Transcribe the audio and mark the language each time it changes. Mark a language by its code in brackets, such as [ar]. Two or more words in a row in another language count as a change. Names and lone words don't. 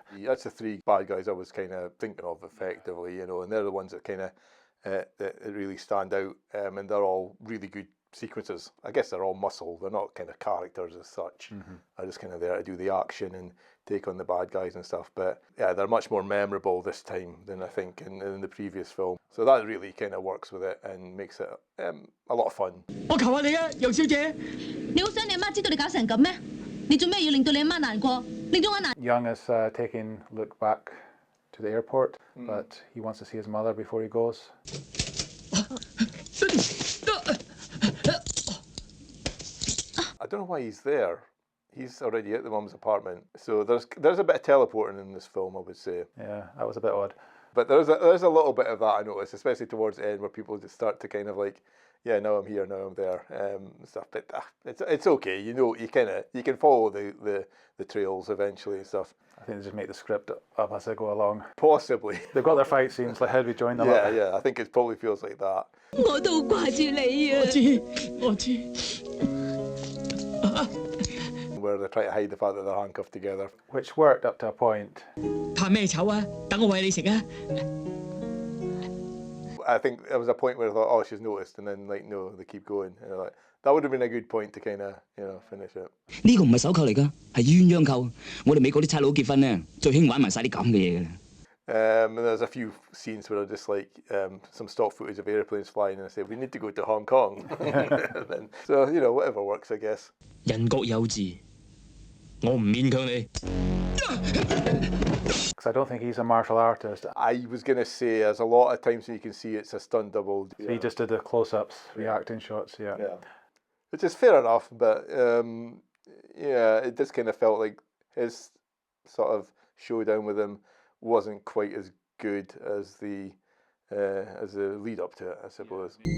[en] That's the three bad guys I was kind of thinking of effectively, you know, and they're the ones that kind of that really stand out, and they're all really good sequences. I guess they're all muscle. They're not kind of characters as such. They're just kind of there to do the action and take on the bad guys and stuff. But yeah, they're much more memorable this time than I think in the previous film. So that really kind of works with it and makes it a lot of fun. [yue] 我求下你啊，楊小姐。你好想你阿媽知道你搞成咁咩？你做咩要令到你阿媽難過，令到我難？ [en] Young is taking Luke back to the airport, but he wants to see his mother before he goes. I don't know why he's there. He's already at the mum's apartment. So there's a bit of teleporting in this film, I would say. Yeah, that was a bit odd. But there's a little bit of that I noticed, especially towards the end, where people just start to kind of like, yeah, now I'm here, now I'm there, stuff. But it's okay, you know, you can follow the trails eventually and stuff. I think they just make the script up as they go along. Possibly. They've got their fight scenes, like how do we join them Yeah, up? yeah. I think it probably feels like that. [yue] 我都掛住你啊！我知。 [en] Where they try to hide the fact that they're handcuffed together. Which worked up to a point. [yue] 怕咩醜啊？等我餵你食啊！ [en] I think there was a point where I thought, oh, she's noticed, and then like, no, they keep going. And like, that would have been a good point to kind of, you know, finish it. [yue] 呢個唔係手扣嚟㗎，係鴛鴦扣。我哋美國啲差佬結婚咧，最興玩埋晒啲咁嘅嘢㗎啦。 [en] And there's a few scenes where are just like some stock footage of airplanes flying, and I say, we need to go to Hong Kong. And then, so, you know, whatever works, I guess. [yue] 人各有志，我唔勉強你。 [en] Because I don't think he's a martial artist. I was going to say, there's a lot of times when you can see it's a stunt double. So he just did the close-ups, reacting shots, yeah. Yeah. Which is fair enough, but yeah, it just kind of felt like his sort of showdown with him wasn't quite as good as the lead up to it, I suppose.